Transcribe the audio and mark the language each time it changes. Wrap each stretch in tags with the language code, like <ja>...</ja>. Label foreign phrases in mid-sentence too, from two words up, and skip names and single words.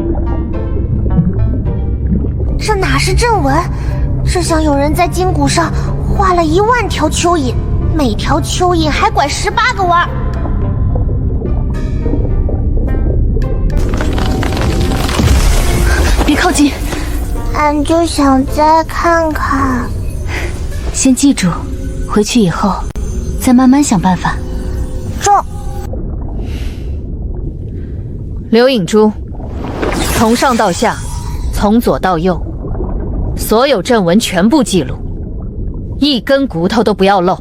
<zh>這哪是陣紋？這像有人在筋骨上畫了1萬條蚯蚓，每條蚯蚓還拐18個彎。別靠近，俺就想再看看。先記住，回去以後再慢慢想辦法。中。刘影珠，从上到下，从左到右，所有阵纹全部记录，一根骨头都不要漏。</zh>